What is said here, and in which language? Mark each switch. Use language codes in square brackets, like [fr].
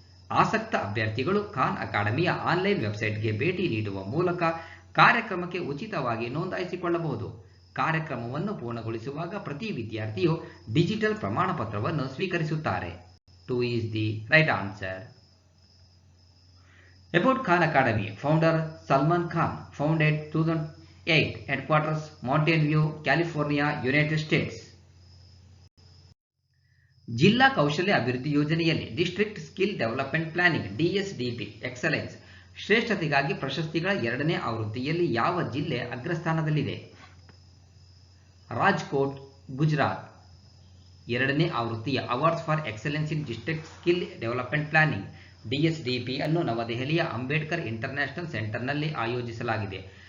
[kn] ಆಸಕ್ತ ಅಭ್ಯರ್ಥಿಗಳು ಖಾನ್ ಅಕಾಡೆಮಿಯ ಆನ್ಲೈನ್ ವೆಬ್ಸೈಟ್ಗೆ ಭೇಟಿ ನೀಡುವ ಮೂಲಕ ಕಾರ್ಯಕ್ರಮಕ್ಕೆ ಉಚಿತವಾಗಿ ನೋಂದಾಯಿಸಿಕೊಳ್ಳಬಹುದು. ಕಾರ್ಯಕ್ರಮವನ್ನು ಪೂರ್ಣಗೊಳಿಸುವಾಗ ಪ್ರತಿ ವಿದ್ಯಾರ್ಥಿಯು ಡಿಜಿಟಲ್ ಪ್ರಮಾಣಪತ್ರವನ್ನು ಸ್ವೀಕರಿಸುತ್ತಾರೆ. [en] 2 is the right answer. About Khan Academy, founder Salman Khan, founded 2008, headquarters Mountain View, California, United States. [kn] ಜಿಲ್ಲಾ ಕೌಶಲ್ಯ ಅಭಿವೃದ್ಧಿ ಯೋಜನೆಯಲ್ಲಿ district skill development planning DSDP excellence ಶ್ರೇಷ್ಠತೆಗಾಗಿ ಪ್ರಶಸ್ತಿಗಳ 2ನೇ ಆವೃತ್ತಿಯಲ್ಲಿ ಯಾವ ಜಿಲ್ಲೆ ಅಗ್ರಸ್ಥಾನದಲ್ಲಿದೆ? ರಾಜ್ಕೋಟ್, ಗುಜರಾತ್. 2ನೇ ಆವೃತ್ತಿಯ awards for excellence in district skill development planning DSDP ಅನ್ನು ನವದೆಹಲಿಯ ಅಂಬೇಡ್ಕರ್ ಇಂಟರ್ನ್ಯಾಷನಲ್ ಸೆಂಟರ್ನಲ್ಲಿ ಆಯೋಜಿಸಲಾಗಿದೆ.